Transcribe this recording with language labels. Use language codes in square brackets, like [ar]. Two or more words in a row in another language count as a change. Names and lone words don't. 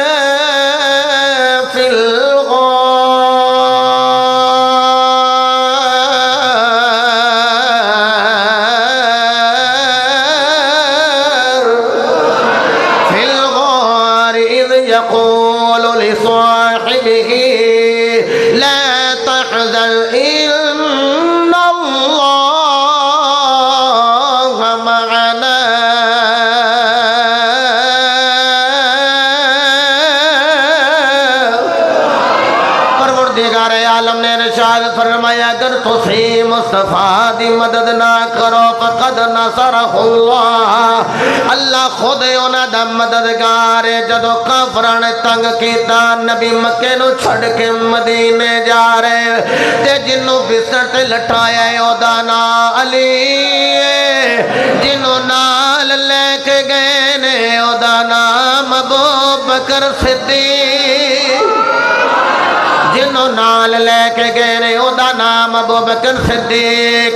[ar] في الغار إذ يقول لصاحبه لا تحزن [pa] فرمایا اگر تسی مصطفیٰ دی مدد نہ کرو [ar] فقد نصرہ اللہ، [pa] اللہ خود انہاں دا مددگار ہے۔ جدو کافران تنگ کیتا نبی مکے نو چھڑ کے مدینے جا رہے تے جنوں بستر تے لٹایا ہے او دا نام علی ہے، جنوں نال لے کے گئے نے او دا نام ابو بکر صدیق، جنہوں نال لے کے گئے نے او دا نام ابو بکر صدیق۔